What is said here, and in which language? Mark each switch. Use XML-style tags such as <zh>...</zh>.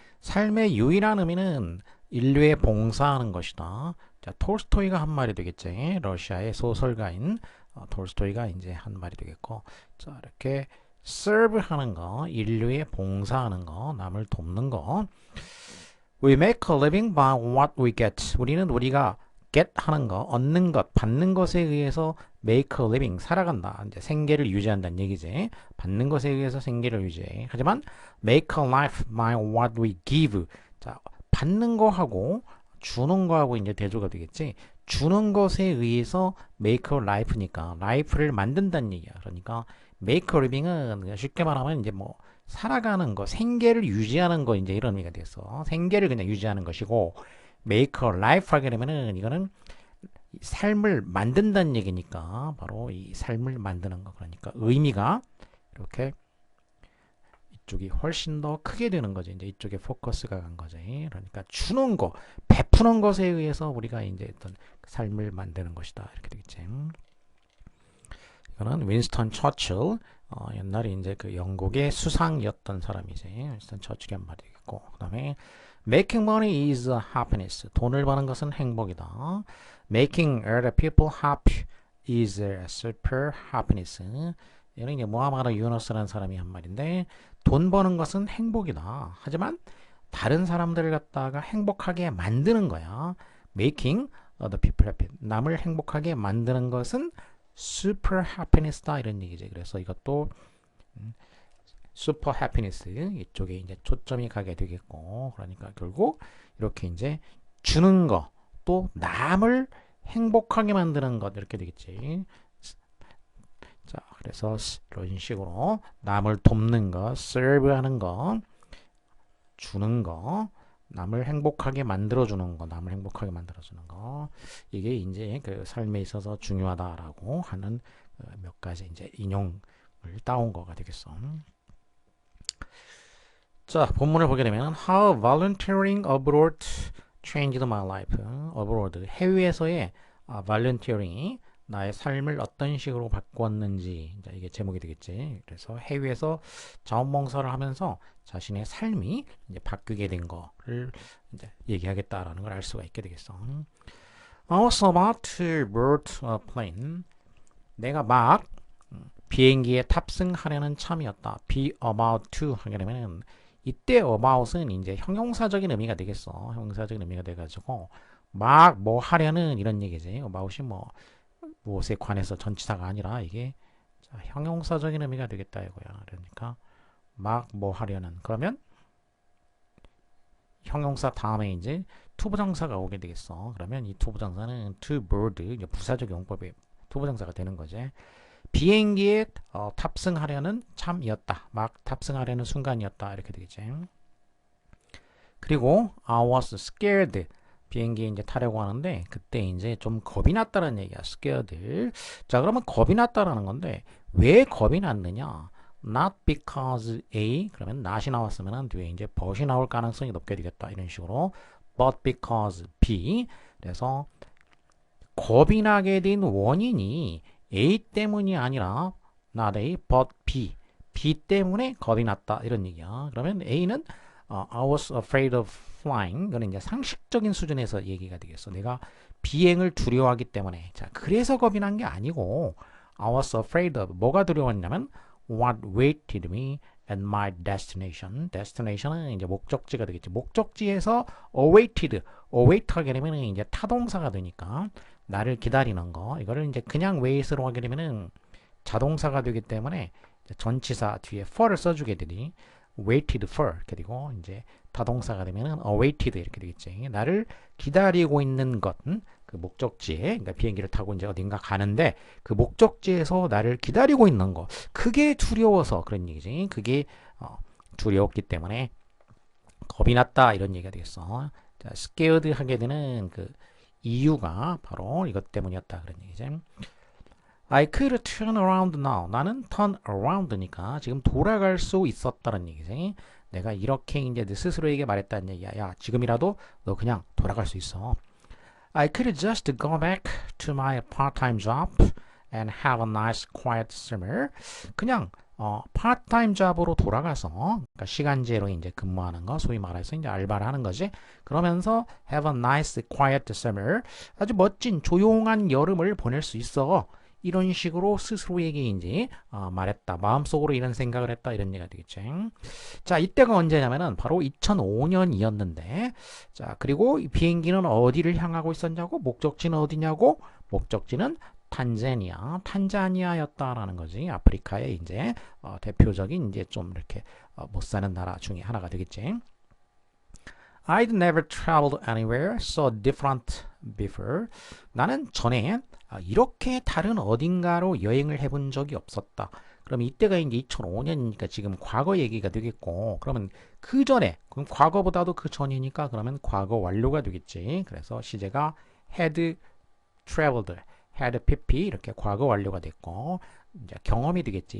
<ko>삶의 유일한 의미는 인류에 봉사하는 것이다. 자, 톨스토이가 한 말이 되겠지. 러시아의 소설가인 톨스토이가 이제 한 말이 되겠고, 자, 이렇게 serve 하는 거, 인류에 봉사하는 거, 남을 돕는 거.</ko> <en>We make a living by what we get.</en> <ko>우리는 우리가 get 하는 거, 얻는 것, 받는 것에 의해서</ko> <en>make a living,</en> <ko>살아간다. 이제 생계를 유지한다는 얘기지. 받는 것에 의해서 생계를 유지해. 하지만</ko> <en>make a life by what we give.</en> <ko>자, 받는 거하고 주는 거하고 이제 대조가 되겠지. 주는 것에 의해서</ko> <en>make a life</en> <ko>니까 life를 만든다는 얘기야. 그러니까</ko> <en>make a living</en> <ko>은 쉽게 말하면 이제 뭐 살아가는 거, 생계를 유지하는 거 이제 이런 의미가 됐어. 생계를 그냥 유지하는 것이고</ko> <en>make a life</en> <ko>하게 되면은 이거는 삶을 만든다는 얘기니까 바로 이 삶을 만드는 거. 그러니까 의미가 이렇게 이쪽이 훨씬 더 크게 되는 거지. 이제 이쪽에 포커스가 간 거지. 그러니까 주는 거, 베푸는 것에 의해서 우리가 이제 어떤 삶을 만드는 것이다. 이렇게 되겠지. 이거는 윈스턴 처칠, 옛날에 이제 그 영국의 수상이었던 사람이지. 윈스턴 처칠이 한 말이겠고, 그 다음에</ko> <en>making money is happiness.</en> <ko>돈을 버는 것은 행복이다.</ko> <en>making other people happy is a super happiness.</en> <ko>이는 이제 모하마드 유너스라는 사람이 한 말인데, 돈 버는 것은 행복이다. 하지만 다른 사람들을 갖다가 행복하게 만드는 거야.</ko> <en>making other people happy.</en> <ko>남을 행복하게 만드는 것은</ko> <en>super happiness</en> <ko>다 이런 얘기지. 그래서 이것도</ko> <en>super happiness</en> <ko>이쪽에 이제 초점이 가게 되겠고, 그러니까 결국 이렇게 이제 주는 거, 또 남을 행복하게 만드는 것 이렇게 되겠지. 자, 그래서 이런 식으로 남을 돕는 거, serve 하는 거, 주는 거, 남을 행복하게 만들어주는 거, 남을 행복하게 만들어주는 거, 이게 이제 그 삶에 있어서 중요하다라고 하는 몇 가지 이제 인용을 따온 거가 되겠어. 자, 본문을 보게 되면</ko> <en>How volunteering abroad changed my life.</en> <ko>abroad, 해외에서의 volunteering이 나의 삶을 어떤 식으로 바꾸었는지, 이게 제목이 되겠지. 그래서 해외에서 자원봉사를 하면서 자신의 삶이 이제 바뀌게 된 거를 이제 얘기하겠다라는 걸 알 수가 있게 되겠어.</ko> <en>I was about to board a plane.</en> <ko>내가 막 비행기에 탑승하려는 참이었다. be about to 하게 되면 이때 about은 이제 형용사적인 의미가 되겠어. 형용사적인 의미가 돼가지고 막 뭐 하려는 이런 얘기지. about이 뭐 무엇에 관해서 전치사가 아니라 이게 형용사적인 의미가 되겠다 이거야. 그러니까 막 뭐 하려는, 그러면 형용사 다음에 이제 투부정사가 오게 되겠어. 그러면 이 투부정사는 to board, 부사적 용법의 투부정사가 되는 거지. 비행기에 탑승하려는 참이었다. 막 탑승하려는 순간이었다. 이렇게 되겠지. 그리고</ko> <en>I was scared.</en> <ko>비행기에 이제 타려고 하는데 그때 이제 좀 겁이 났다는 얘기야.</ko> <en>scared.</en> <ko>자, 그러면 겁이 났다라는 건데 왜 겁이 났느냐? Not because A, 그러면 not이 나왔으면 뒤에 이제 but이 나올 가능성이 높게 되겠다. 이런 식으로</ko> <en>but because B.</en> <ko>그래서 겁이 나게 된 원인이 A 때문이 아니라 not A but B. B 때문에 겁이 났다. 이런 얘기야. 그러면 A는</ko> <en>I was afraid of flying.</en> <ko>이거는 이제 상식적인 수준에서 얘기가 되겠어. 내가 비행을 두려워하기 때문에. 자, 그래서 겁이 난 게 아니고</ko> <en>I was afraid of,</en> <ko>뭐가 두려웠냐면</ko> <en>what waited me at my destination.</en> <ko>destination은 이제 목적지가 되겠지. 목적지에서 awaited, await 하게 되면 이제 타동사가 되니까 나를 기다리는 거. 이거를 이제 그냥 wait으로 하게 되면은 자동사가 되기 때문에 전치사 뒤에 for를 써주게 되니 waited for 이렇게 되고, 이제 타동사가 되면은 awaited 이렇게 되겠지. 나를 기다리고 있는 것, 그 목적지에, 그러니까 비행기를 타고 이제 어딘가 가는데 그 목적지에서 나를 기다리고 있는 거, 그게 두려워서 그런 얘기지. 그게 두려웠기 때문에 겁이 났다 이런 얘기가 되겠어. 자, scared 하게 되는 그 이유가 바로 이것 때문이었다 그런 얘기지.</ko> <en>I could turn around now.</en> <ko>나는 turn around니까 지금 돌아갈 수 있었다는 얘기지. 내가 이렇게 이제 내 스스로에게 말했다는 얘기야. 야, 지금이라도 너 그냥 돌아갈 수 있어.</ko> <en>I could just go back to my part-time job and have a nice quiet summer.</en> <ko>그냥 파트타임 잡으로 돌아가서 그러니까 시간제로 이제 근무하는 거 소위 말해서 이제 알바를 하는 거지. 그러면서</ko> <en>have a nice quiet summer.</en> <ko>아주 멋진 조용한 여름을 보낼 수 있어. 이런 식으로 스스로에게 이제 말했다. 마음속으로 이런 생각을 했다. 이런 얘기가 되겠지. 자, 이때가 언제냐면은 바로 2005년이었는데 자, 그리고 이 비행기는 어디를 향하고 있었냐고? 목적지는 어디냐고? 목적지는 탄자니아였다라는 거지. 아프리카의 이제 대표적인 이제 좀 이렇게 못 사는 나라 중에 하나가 되겠지.</ko> <en>I'd never traveled anywhere so different before.</en> <ko>나는 전에 이렇게 다른 어딘가로 여행을 해본 적이 없었다. 그럼 이때가 이제 2005년이니까 지금 과거 얘기가 되겠고, 그러면 그 전에, 그럼 과거보다도 그 전이니까 그러면 과거 완료가 되겠지. 그래서 시제가 had traveled, had pp 이렇게 과거 완료가 됐고, 이제 경험이 되겠지.</ko>